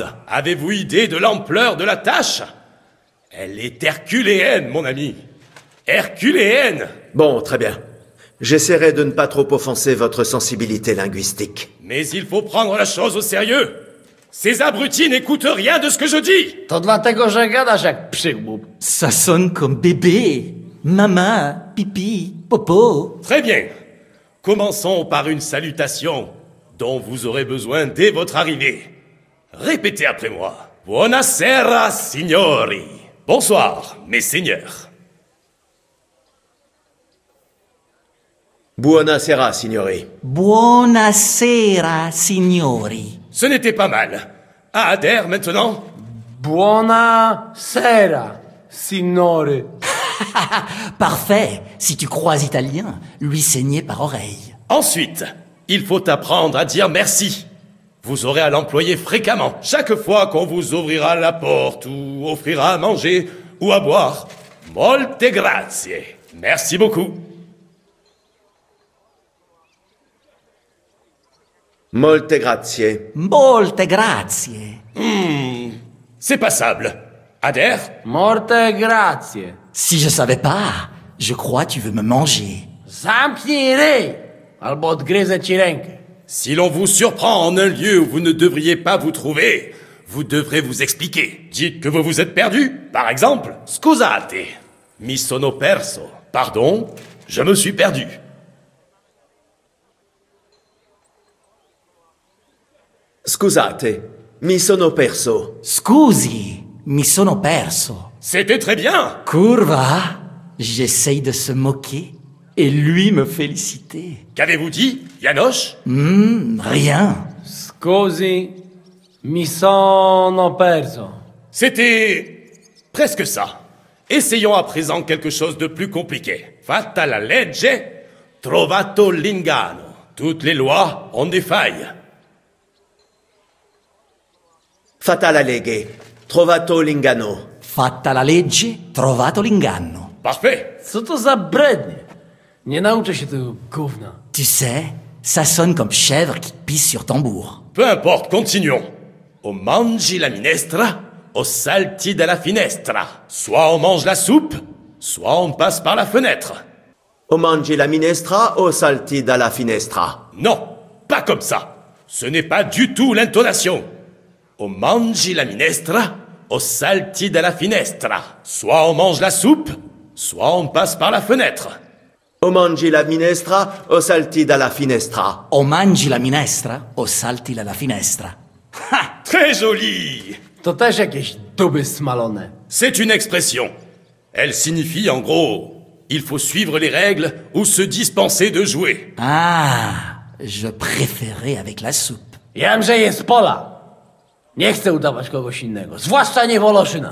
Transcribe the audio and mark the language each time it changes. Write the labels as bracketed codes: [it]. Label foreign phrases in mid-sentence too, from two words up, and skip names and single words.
[fr] Avez-vous idée de l'ampleur de la tâche? Elle est herculéenne, mon ami. Herculéenne! Bon, très bien. J'essaierai de ne pas trop offenser votre sensibilité linguistique. Mais il faut prendre la chose au sérieux. Ces abrutis n'écoutent rien de ce que je dis. [pl] To dlatego, że gadasz jak przygłup. [fr] Ça sonne comme bébé. Maman, pipi, popo. Très bien. Commençons par une salutation dont vous aurez besoin dès votre arrivée. Répétez après moi. [it] Buonasera, signori. [fr] Bonsoir, mes seigneurs. [it] Buonasera, signori. Buonasera, signori. [fr] Ce n'était pas mal. À Adair maintenant. [it] Buonasera, signore. [fr] Parfait. Si tu crois italien, lui saigner par oreille. Ensuite, il faut apprendre à dire merci. Vous aurez à l'employer fréquemment. Chaque fois qu'on vous ouvrira la porte ou offrira à manger ou à boire. [it] Molte grazie. [fr] Merci beaucoup. [it] Molte grazie. Molte grazie. [fr] C'est passable. Adair? [it] Molte grazie. [fr] Si je savais pas, je crois tu veux me manger. [pl] Zamknij ryj, albo odgryzę ci rękę. [fr] Si l'on vous surprend en un lieu où vous ne devriez pas vous trouver, vous devrez vous expliquer. Dites que vous vous êtes perdu, par exemple. [it] Scusate, mi sono perso. [fr] Pardon, je me suis perdu. [it] Scusate, mi sono perso. Scusi, mi sono perso. [fr] C'était très bien. Curva, j'essaye de se moquer et lui me féliciter. Qu'avez-vous dit, Janosch? Rien. [it] Scusi, mi sono perso. [fr] C'était presque ça. Essayons à présent quelque chose de plus compliqué. [it] Fatta la legge, trovato l'ingano. [fr] Toutes les lois ont des failles. [it] Fatta la legge, trovato l'ingano. Fatta la legge, trovato l'inganno. [fr] Parfait. [pl] Co to za brednie? Nie nauczę się tego gówna. [fr] Tu sais, ça sonne comme chèvre qui pisse sur tambour. Peu importe, continuons. [it] O mangi la minestra, o salti dalla finestra. [fr] Soit on mange la soupe, soit on passe par la fenêtre. [it] O mangi la minestra, o salti dalla finestra. [fr] Non, pas comme ça. Ce n'est pas du tout l'intonation. [it] O mangi la minestra, o salti dalla finestra. [fr] Soit on mange la soupe, soit on passe par la fenêtre. [it] O mangi la minestra, o salti dalla finestra. O mangi la minestra, o salti dalla finestra. Ha! [fr] Très joli! [pl] To też jakieś duby smalone. [fr] C'est une expression. Elle signifie en gros, il faut suivre les règles ou se dispenser de jouer. Ah, je préférais avec la soupe. [pl] Wiem, że jest pola. Nie chcę udawać kogoś innego, zwłaszcza nie Woloszyna.